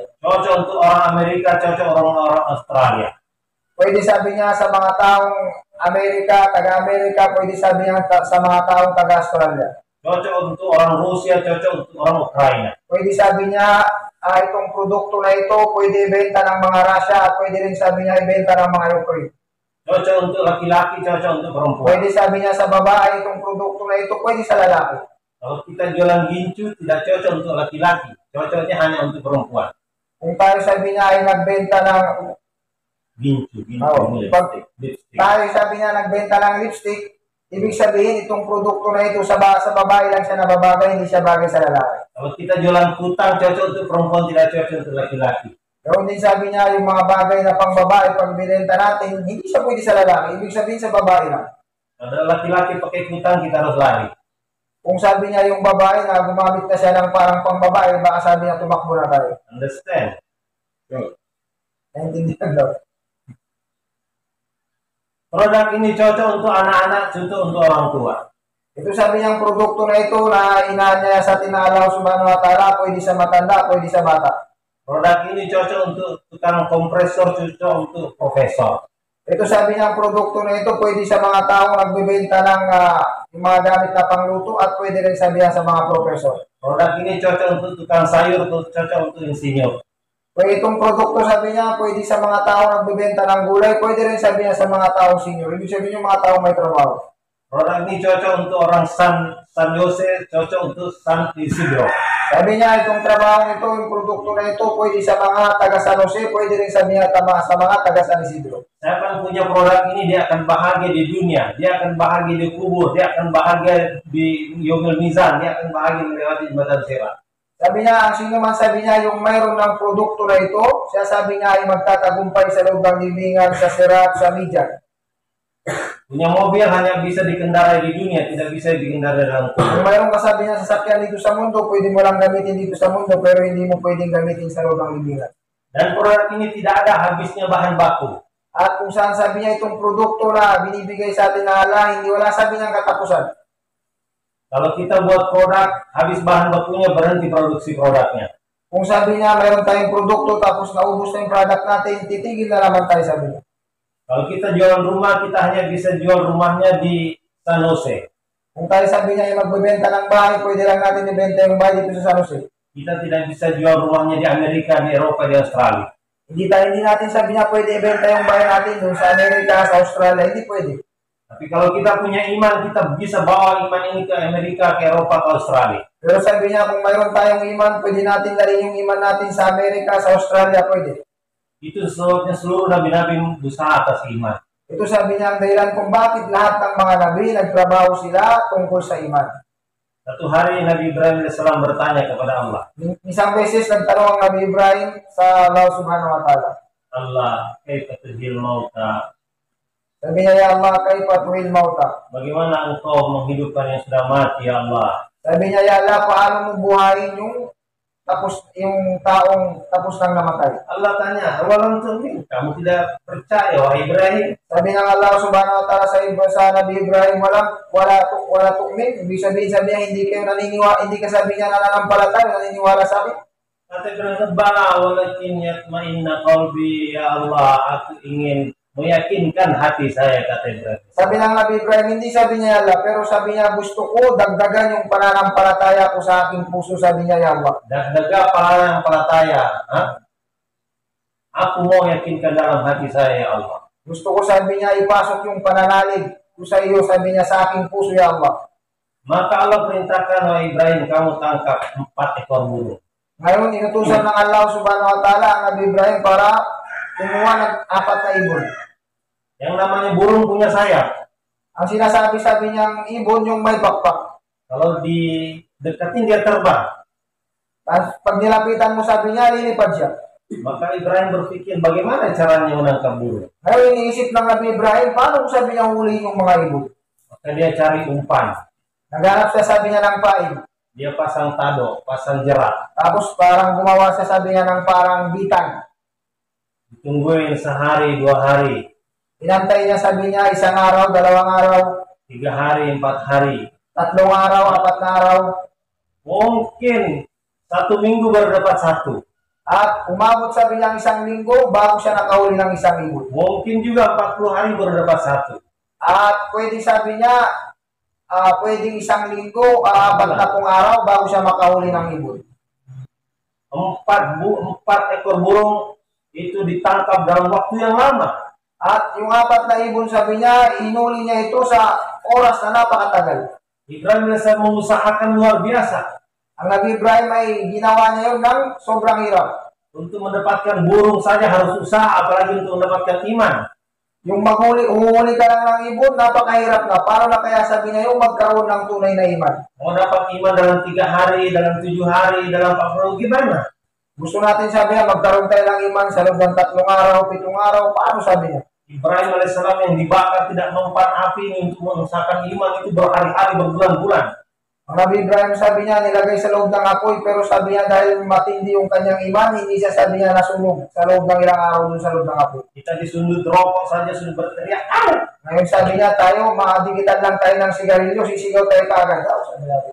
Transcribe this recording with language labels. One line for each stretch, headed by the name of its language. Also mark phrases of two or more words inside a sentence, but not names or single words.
Indonesian: Cocok untuk orang Amerika, cocok orang-orang Australia.
Filipino: Pwede, sabi niya, sa mga taong Amerika, taga-Amerika, pwede sabi niya sa mga taong taga-Australia.
Indonesian: Cocok untuk orang Rusia, cocok untuk orang Ukraina.
Filipino: Pwede, sabi niya, itong produkto na ito, pwede ibenta ng mga Russia at pwede rin, sabi niya, ibenta ng mga Ukraine.
Indonesian: Cocok untuk laki-laki, cocok untuk perempuan.
Filipino: Pwede, sabi niya, sa babae, itong produkto na ito, pwede sa lalaki.
Indonesian: Kalau kita jualan gincu, tidak cocok untuk laki-laki. Cocoknya hanya untuk perempuan.
Filipino: Kung tayo, sabi niya, ay nagbenta ng
Indonesian: Gincu,
Filipino: lipstick. Tayo, sabi niya, nagbenta ng lipstick, ibig sabihin, itong produkto na ito, sa babae lang siya nababagay, hindi siya bagay sa lalaki.
Indonesian: Kalau kita jualan kutang, cocok untuk perempuan, tidak cocok untuk laki-laki.
Filipino: Pero din sabi niya, yung mga bagay na pang babae, pag binenta natin, hindi siya pwede sa lalaki. Ibig sabihin sa babae lang.
Indonesian: Kalau laki-laki pakai kutang, kita harus lari.
Filipino: Kung sabi niya yung babae na gumamit na siya ng parang pang babae, baka sabi niya tumakbo na tayo.
English: Understand?
Filipino: Okay. Naintindihan daw.
Indonesian: Produk ini cocok untuk anak-anak, cocok untuk orang tua.
Filipino: Ito sabi niyang produkto na ito na inaanyaya sa atin ng
Arabic: الله سبحانه وتعالى,
Filipino: pwede sa matanda, pwede sa bata.
Indonesian: Produk ini cocok untuk tukang kompresor, cocok untuk profesor.
Filipino: Ito sabi niya, ang produkto na ito pwede sa mga taong nagbebenta ng yung mga gamit na pangluto at pwede rin sabihan sa mga profesor.
Indonesian: Produk ini cocok untuk tukang sayur, cocok untuk insinyur.
Filipino: Pwede itong produkto sabi niya, pwede sa mga taong nagbebenta ng gulay, pwede rin sabihan sa mga taong senior. Ibig sabihin yung mga taong may trabaho.
Indonesian: Produk ini cocok untuk orang San Jose, cocok untuk San Isidro.
Filipino: Sabi niya, itong trabaho nito, yung produkto na ito, pwede sa mga taga San Jose, pwede rin sabihan sa mga taga San Isidro.
Indonesian: Siapa yang punya produk ini, dia akan bahagia di dunia, dia akan bahagia di kubur, dia akan bahagia di
Arabic: يوم الميزان,
Indonesian: dia akan bahagia melewati jembatan Sirat.
Filipino: Sabi niya, ang sino man sabi niya, yung mayroon ng produkto na ito, siya sabi niya ay magtatagumpay sa loob ng libingan, sa Sirat, sa Mijan.
Indonesian: Punya mobil hanya bisa dikendarai di dunia, tidak bisa dikendarai dalam kubur.
Filipino: Kung mayroon kasabi niya sasakyan dito sa mundo, pwede mo lang gamitin dito sa mundo, pero hindi mo pwedeng gamitin sa loob ng libingan.
Indonesian: Dan produk ini tidak ada habisnya bahan baku.
Filipino: At kung saan sabi niya itong produkto na binibigay sa atin na Allah, hindi wala sabi niyang katapusan.
Indonesian: Kalau kita buat produk, habis bahan bakunya, berhenti produksi produknya.
Filipino: Kung sabi niya mayroon tayong produkto tapos naubos na yung product natin, titigil na naman tayo sabi niya.
Indonesian: Kalau kita jual rumah, kita hanya bisa jual rumahnya di San Jose.
Filipino: Kung tayo sabi niya yung magbebenta ng bahay, pwede lang natin ibenta yung bahay dito sa San Jose.
Indonesian: Kita tidak bisa jual rumahnya di Amerika, di Eropa, di Australia.
Filipino: Hindi natin sabi niya pwede ibenta yung bahay natin doon sa Amerika, sa Australia. Hindi pwede.
Indonesian: Tapi kalau kita punya iman, kita bisa bawa iman ini ke Amerika, ke Eropa, ke Australia.
Filipino: Pero sabi niya kung mayroon tayong iman, pwede natin dalhin yung iman natin sa Amerika, sa Australia, pwede.
Indonesian: Itu sebabnya seluruh nabi-nabi berusaha atas iman.
Filipino: Ito sabi niya ang dahilan kung bakit lahat ng mga nabi nagtrabaho sila tungkol sa iman.
Indonesian: Satu hari Nabi Ibrahim AS bertanya kepada Allah.
Filipino: Isang beses nagtanong ang Nabi Ibrahim sa
Arabic: الله سبحانه وتعالى. الله كيف تحيي الموتى?
Filipino: Sabi niya,
Arabic: يا الله كيف تحيي الموتى?
Indonesian: Bagaimana engkau menghidupkan yang sudah mati,
Arabic: يا الله?
Filipino: Sabi niya,
Arabic: يا الله,
Filipino: paano mo buhayin yung taong tapos nang namatay?
Indonesian: Allah tanya,
Arabic: ولم تؤمن,
Indonesian: kamu tidak percaya, wahai Ibrahim?
Filipino: Sabi ng
Arabic: الله سبحانه وتعالى
Filipino: sa Nabi Ibrahim,
Arabic: ولا تؤمن.
Filipino: Ibig sabihin, hindi kayo naniniwala, hindi ka sabi niya nananampalataya, naniniwala sa akin.
Indonesian: Kata Ibrahim,
Arabic: بلى ولكن يطمئن قلبي يا الله,
Indonesian: aku ingin meyakinkan hati saya, kata Ibrahim.
Filipino: Sabi ng Nabi Ibrahim, hindi sabi niya Allah, pero sabi niya, gusto ko dagdagan yung pananampalataya ko sa aking puso, sabi niya,
Arabic: يا الله.
Filipino: Dagdaga pananampalataya, ha?
Indonesian: Aku mau yakinkan dalam hati saya,
Arabic: يا الله.
Filipino: Gusto ko, sabi niya, ipasok yung pananalig ko sa iyo, sabi niya, sa aking puso,
Arabic: يا الله.
Indonesian: Maka Allah perintahkan, wahai Ibrahim, kamu tangkap 4 ekor burung.
Filipino: Ngayon, inutusan ng
Arabic: الله سبحانه وتعالى
Filipino: ang Nabi Ibrahim para kumuha ng 4 na ibon.
Indonesian: Yang namanya burung punya sayap.
Filipino: Ang sinasabi niyang ibon yung may pakpak.
Indonesian: Kalau didekatin dia terbang.
Filipino: Pag nilapitan mo, sabi niya, lilipad siya.
Indonesian: Maka Ibrahim berpikir bagaimana caranya menangkap burung.
Filipino: Ngayon iniisip ng Nabi Ibrahim, paano kung sabi niya huliin yung mga ibon?
Indonesian: Maka dia cari umpan.
Filipino: Naghanap siya, sabi niya, ng pain.
Indonesian: Dia pasang tado, pasang jerat.
Filipino: Tapos parang gumawa siya, sabi niya, ng parang bitang.
Indonesian: Ditungguin sehari, 2 hari.
Filipino: Inantay niya, sabi niya, 1 araw, 2 araw,
Indonesian: 3 hari, 4 hari.
Filipino: 3 araw, 4 na araw.
Indonesian: Mungkin 1 minggu baru dapat 1.
Filipino: At umabot, sabi niya, 1 linggo bago siya nakahuli ng 1 ibon.
Indonesian: Mungkin juga 40 hari baru dapat 1.
Filipino: At pwede, sabi niya, pwedeng 1 linggo, 4 araw bago siya makahuli ng ibon.
Indonesian: 4 ekor burung itu ditangkap dalam waktu yang lama.
Filipino: At yung 4 na ibon, sabi niya, inuli niya ito sa oras na napakatagal.
Indonesian: Ibrahim AS mengusahakan luar biasa.
Filipino: Ang Nabi Ibrahim ay ginawa niya yun ng sobrang hirap.
Indonesian: Untuk mendapatkan burung saja harus usaha, apalagi untuk mendapatkan iman.
Filipino: Yung humuli ka lang ng ibon, napakahirap na. Paano na kaya, sabi niya, yung magkaroon ng tunay na iman?
Indonesian: Mau dapat iman dalam 3 hari, dalam 7 hari, dalam 40, gimana?
Filipino: Gusto natin, sabi niya, magkaroon tayo ng iman sa loob ng 3 araw, 7 araw. Paano, sabi niya?
Indonesian: Ibrahim AS yang dibakar tidak mempan api ini untuk mengusahakan iman itu berhari-hari, berbulan-bulan.
Filipino: Ang Nabi Ibrahim, sabi niya, nilagay sa loob ng apoy, pero sabi niya, dahil matindi yung kanyang iman, hindi siya, sabi niya, nasunog sa loob ng ilang araw dun sa loob ng apoy.
Indonesian: Kita disundut rokok saja sudah berteriak.
Filipino: Ngayon, sabi niya, tayo, makadikitan lang tayo ng sigarilyo, sisigaw tayo kaagad. Sabi natin.